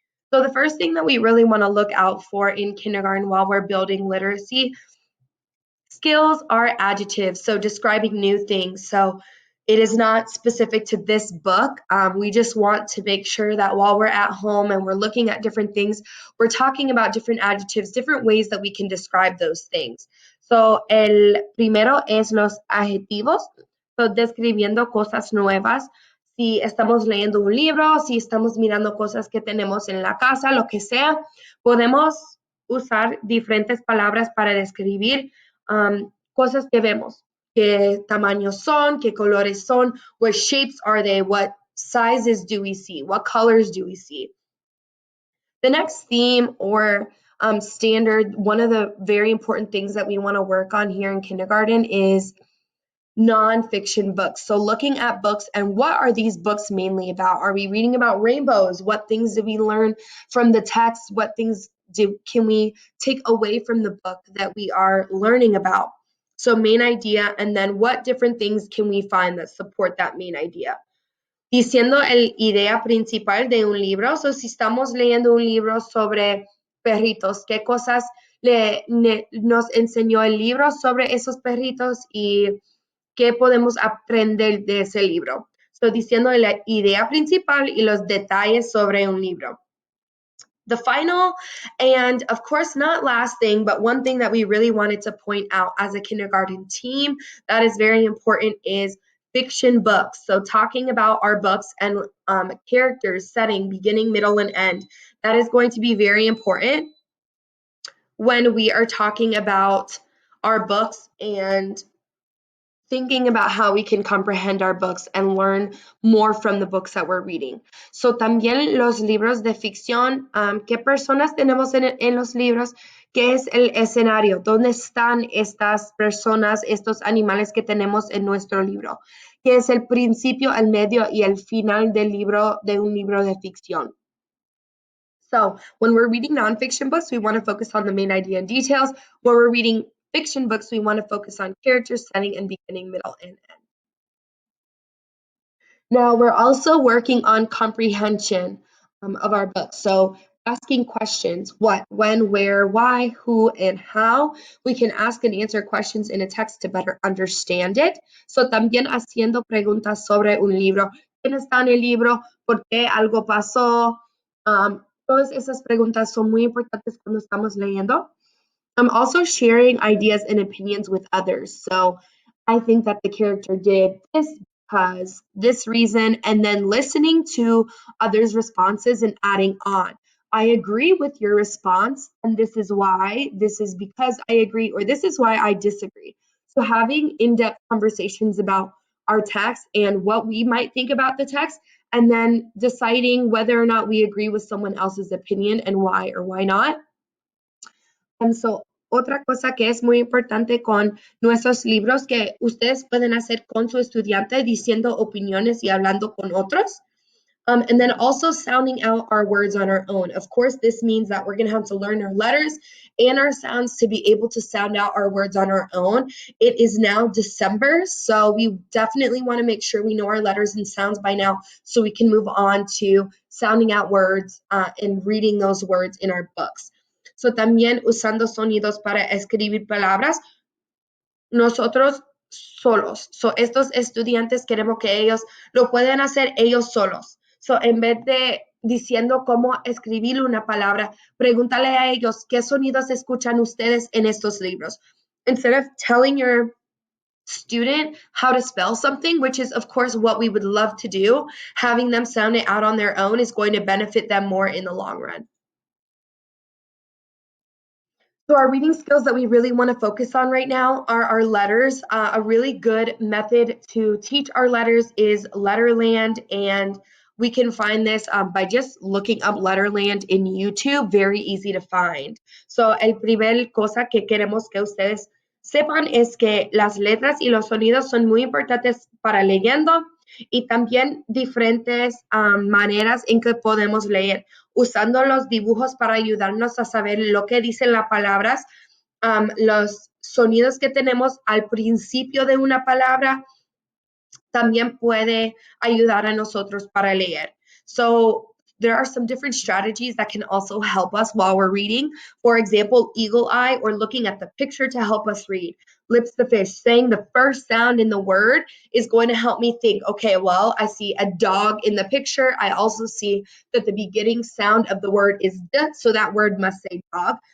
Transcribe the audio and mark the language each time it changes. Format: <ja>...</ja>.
<en>So the first thing that we really want to look out for in kindergarten while we're building literacy skills are adjectives, so describing new things. So it is not specific to this book. We just want to make sure that while we're at home and we're looking at different things, we're talking about different adjectives, different ways that we can describe those things.</en> <es>So el primero es los adjetivos, so describiendo cosas nuevas. Si estamos leyendo un libro, si estamos mirando cosas que tenemos en la casa, lo que sea, podemos usar diferentes palabras para describir cosas que vemos, qué tamaños son, qué colores son,</es> <en>what shapes are they, what sizes do we see,</en> <es>what colors do we see.</es> <en>The next theme or standard, one of the very important things that we want to work on here in kindergarten is nonfiction books. So looking at books and what are these books mainly about? Are we reading about rainbows? What things did we learn from the text? What things can we take away from the book that we are learning about? So main idea, and then what different things can we find that support that main idea?</en> <es>Diciendo el idea principal de un libro, so si estamos leyendo un libro sobre perritos, ¿qué cosas nos enseñó el libro sobre esos perritos y qué podemos aprender de ese libro? So diciendo la idea principal y los detalles sobre un libro.</es> <en>The final, and of course not last thing, but one thing that we really wanted to point out as a kindergarten team that is very important is fiction books. So talking about our books and characters, setting, beginning, middle, and end. That is going to be very important when we are talking about our books and thinking about how we can comprehend our books and learn more from the books that we're reading.</en> <es>So también los libros de ficción, ¿qué personas tenemos en los libros? ¿Qué es el escenario? ¿Dónde están estas personas, estos animales que tenemos en nuestro libro? ¿Qué es el principio, el medio y el final del libro, de un libro de ficción?</es> <en>So when we're reading nonfiction books, we want to focus on the main idea and details. When we're reading fiction books, we want to focus on characters, setting, and beginning, middle, and end. Now, we're also working on comprehension of our books. So asking questions, what, when, where, why, who, and how. We can ask and answer questions in a text to better understand it.</en> <es>So también haciendo preguntas sobre un libro. ¿Quién está en el libro? ¿Por qué algo pasó? Todas esas preguntas son muy importantes cuando estamos leyendo.</es> <en>I'm also sharing ideas and opinions with others. So I think that the character did this because this reason, and then listening to others' responses and adding on. I agree with your response, and this is why, this is because I agree, or this is why I disagree. So having in-depth conversations about our text and what we might think about the text, and then deciding whether or not we agree with someone else's opinion and why or why not.</en> <es>So, otra cosa que es muy importante con nuestros libros que ustedes pueden hacer con su estudiante diciendo opiniones y hablando con otros.</es> <en>And then also sounding out our words on our own. Of course, this means that we're going to have to learn our letters and our sounds to be able to sound out our words on our own. It is now December, so we definitely want to make sure we know our letters and sounds by now so we can move on to sounding out words and reading those words in our books.</en> <es>So también usando sonidos para escribir palabras, nosotros solos. So estos estudiantes queremos que ellos lo puedan hacer ellos solos. So en vez de diciendo cómo escribir una palabra, pregúntale a ellos qué sonidos escuchan ustedes en estos libros.</es> <en>Instead of telling your student how to spell something, which is of course what we would love to do, having them sound it out on their own is going to benefit them more in the long run. So our reading skills that we really want to focus on right now are our letters. A really good method to teach our letters is Letterland, and we can find this by just looking up Letterland in YouTube, very easy to find.</en> <es>So el primer cosa que queremos que ustedes sepan es que las letras y los sonidos son muy importantes para leyendo y también diferentes maneras en que podemos leer, usando los dibujos para ayudarnos a saber lo que dicen las palabras, los sonidos que tenemos al principio de una palabra también puede ayudar a nosotros para leer.</es> <en>So there are some different strategies that can also help us while we're reading. For example, eagle eye or looking at the picture to help us read. Lips the fish, saying the first sound in the word is going to help me think, okay, well, I see a dog in the picture. I also see that the beginning sound of the word is d, so that word must say dog.</en>